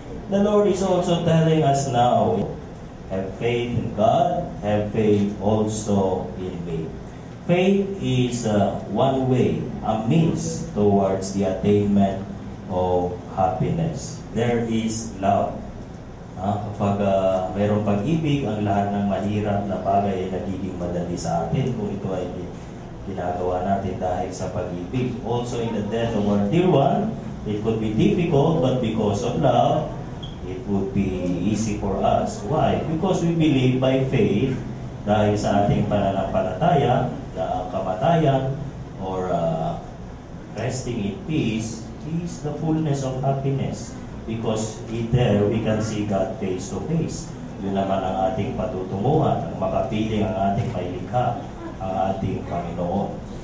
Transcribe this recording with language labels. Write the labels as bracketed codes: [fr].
[en] The Lord is also telling us now, have faith in God, have faith also in me. Faith is one way, a means towards the attainment of happiness. There is love. [tl] Kapag mayroong pag-ibig, ang lahat ng mahirap na bagay ay nagiging madali sa atin kung ito ay ginagawa natin dahil sa pag-ibig. [en] Also in the death of our dear one, it could be difficult, but because of love, it would be easy for us. Why? Because we believe by faith, [tl] dahil sa ating pananampalataya, [en] the kamatayan or resting in peace is the fullness of happiness. Because there we can see God face to face. [tl] Yun naman ang ating patutunguhan, ang makapiling ang ating mailikha, ang ating Panginoon.